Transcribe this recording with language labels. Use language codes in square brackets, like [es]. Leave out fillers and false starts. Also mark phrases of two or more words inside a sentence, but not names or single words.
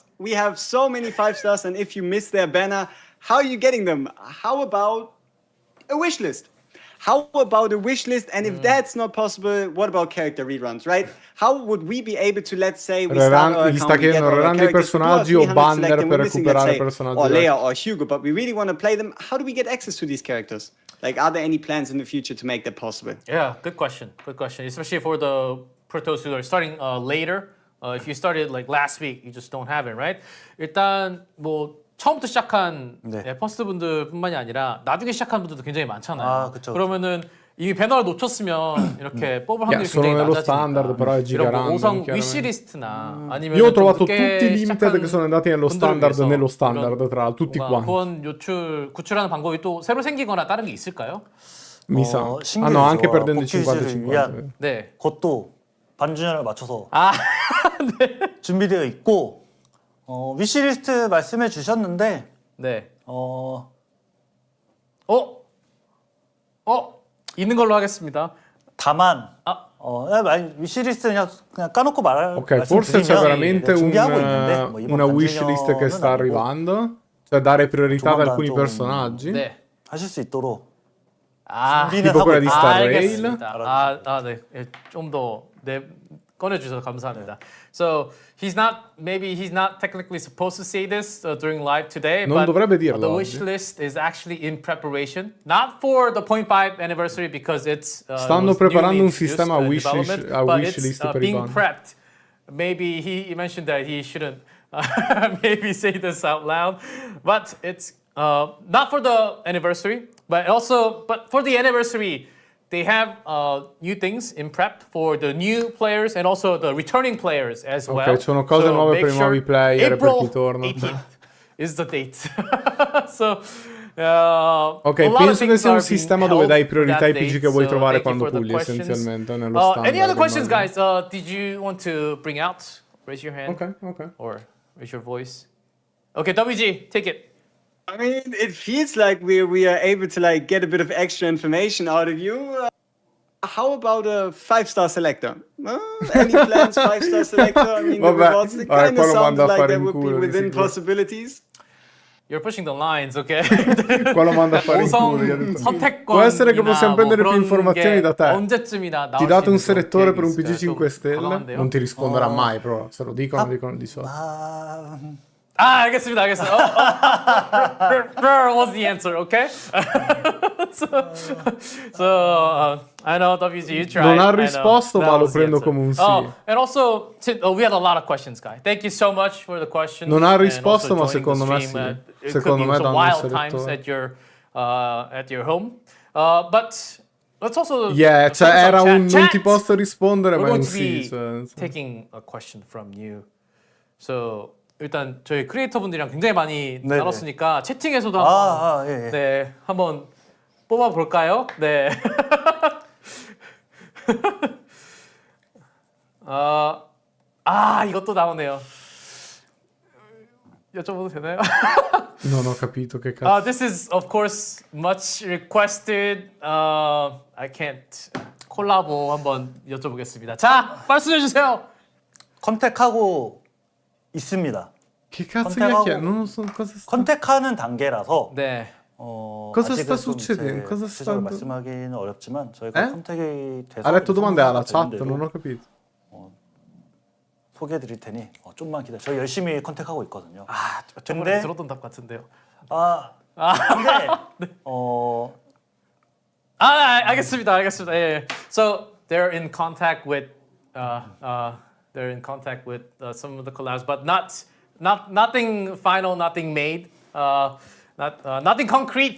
[en] We have so many 5 stars, and if you miss their banner, how are you getting them? How about a wish list? How about a wish list? And if that's not possible, what about character reruns, right? How would we be able to, let's say, we start our [it] Gli sta [en] account, we get [it] chiedendo [en] our [it] rerun dei [en] characters, we do our [it] personaggi o [en] 300 banner select, and [it] per [en] we're missing, let's [it] recuperare [en] say, [it] personaggi [en] or Leia [it] vecchi. [en] or Hugo, but we really want to play them. How do we get access to these characters? Like, are there any plans in the future to make that possible? Yeah, good question. Good question. Especially for the Protoss who are starting later. If you started like last week, you just don't have it, right? [ko] 일단 뭐 처음부터 시작한 퍼스트 분들뿐만이 아니라 나중에 시작한 분들도 굉장히 많잖아요. 그쵸. 그러면 이미 배너를 놓쳤으면 이렇게 뽑을 확률이 [it] sono [ko] 굉장히 [it] nello [ko] 낮아지니까. [it] standard, però è [ko] 이런 뭐 [it] giga [ko] 오성 [it] random, [ko] 위시리스트나 아니면 [it] Io ho trovato [ko] 좀 [it] tutti [ko] 늦게 [it] i limited [ko] 시작한 [it] che sono andati nello [ko] 분들을 [it] standard, [ko] 위해서 [it] tra l'altro, tutti [ko] 뭔가 [it] quanti. [ko] 후원 구출하는 방법이 또 새로 생기거나 다른 게 있을까요? [it] Mi sa. [ko] 신규 [it] No, anche [ko] 유저와 [it] perdendo i [ko] 복귀를 [it] 50-50. [ko] 위한 네. 그것도 반주년을 맞춰서 네. 준비되어 있고 위시리스트 말씀해 주셨는데 네. 있는 걸로 하겠습니다. 다만 위시리스트 그냥 까놓고 [it] Ok, forse c'è veramente [ko] 준비하고 있는데 뭐 이번 [it] una wishlist che sta [ko] 반주년은 아니고 [it] arrivando, cioè dare priorità ad [ko] 조만간 [it] alcuni [ko] 좀 [it] personaggi. [ko] 네. 하실 수 있도록 아, 준비는 [it] tipo [ko] 하고 [it] quella di [ko] 있다. [it] Star Rail. [ko] 알겠습니다. 네. 좀 더 꺼내주셔서 감사합니다. [en] So he's not technically supposed to say this during live today, [it] Non [en] but [it] dovrebbe dirlo [en] the [it] oggi. [en] wish list is actually in preparation, not for the 0.5 anniversary because it's [it] Stanno [en] was [it] preparando [en] newly [it] un sistema [en] introduced, [it] wish [en] but [it] list [en] it's [it] per i [en] being [it] banner. [en] prepped. Maybe he mentioned that he shouldn't maybe say this out loud, but it's not for the anniversary, but for the anniversary. They have new things in prep for the new players and also the returning players as well. [it] Ok, sono cose nuove [en] make [it] per i nuovi player e per [en] April [it] chi torna. [en] 18th is the date. So [it] Ok, [en] a lot of [it] penso che [en] things [it] sia un [en] are [it] sistema [en] being [it] dove dai [en] held [it] priorità [en] that [it] ai PG [en] date, [it] che vuoi [en] so [it] trovare [en] thank you [it] quando [en] for the [it] pulli, [en] questions. [it] essenzialmente, nello standard. [en] Any other questions, [it] immagino. [en] guys? Did you want to bring out? Raise your hand. Ok. Or raise your voice. Okay, WG, take it. I mean, it feels like we are able to like get a bit of extra information out of you. How about a 5-star selector? Any plans, 5-star selector? I mean, the [it] Vabbè, [en] rewards [it] vabbè, [en] kind [it] qua [en] of [it] lo mando [en] sounded [it] a [en] like [it] fare [en] they [it] in [en] would be [it] culo, di [en] within [it] sicuro. [en] possibilities. You're pushing the lines, okay? [it] Qua lo mando a fare in culo. gli ho detto. Può essere che possiamo prendere più informazioni da te. [ko] 언제쯤이나 [it] Ti [ko] 나올 [it] dato [ko] 수 [it] un [ko] 있는 [it] selettore per un [ko] 계획이 [it] PG [ko] 있어요. [it] 5 [ko] 좀 [it] stelle? [ko] 과감한데요? [it] Non ti risponderà mai, però se lo dicono, dicono di solito. [ko] 알겠습니다. [en] What's the answer, okay? so I know WG, you tried. [it] Non ha [en] I know. [it] risposto, [en] That [it] ma lo [en] was the [it] prendo [en] answer. [it] come un sì. [en] And also, we had a lot of questions, guys. Thank you so much for the questions. [it] Non ha [en] and [it] risposto, [en] also [it] ma [en] joining the [it] secondo me [en] stream. [it] sì. [en] It [it] Secondo [en] could [it] me [en] be [it] danno un [en] wild times [it] selettore. [en] at your home. But let's also... [it] Yeah, cioè [en] focus on [it] era [en] chat. [it] un non ti [en] Chat! [it] posso rispondere, [en] We're [it] ma è [en] going [it] un [en] to [it] sì. [en] be [it] Cioè, [en] taking a question from you. [ko] So 일단 저희 크리에이터 분들이랑 굉장히 많이 네네. 나눴으니까 채팅에서도 한번 예. 네 한번 뽑아 볼까요? 네. 이것도 나오네요. 여쭤봐도 되나요? [it] Non ho capito che cazzo. [en] This is of course much requested. I can't. [ko] 콜라보 한번 여쭤보겠습니다. 자, 말씀해 주세요. 컨택하고 있습니다. [it] Che cazzo [ko] 컨택하고- [it] chiacchiera? Non so cosa sta... [ko] 컨택하는 단계라서 네. [it] Cosa [ko] 아직은 [it] sta [ko] 좀 [it] succedendo? [ko] 제 [it] Cosa [ko] 구체적으로 [it] sta- [ko] 말씀하기는 어렵지만 저희가 에? 컨택이 돼서 [it] Ha letto domande alla [ko] 되는 [it] chat, [ko] 대로 [it] non ho capito. [ko] 소개해 드릴 테니 좀만 기다려. 저희 열심히 컨택하고 있거든요. 저번에 근데- 들었던 답 같은데요. 근데 알겠습니다. 예. [en] So they're in contact with some of the collabs, but nothing final, nothing made, nothing concrete.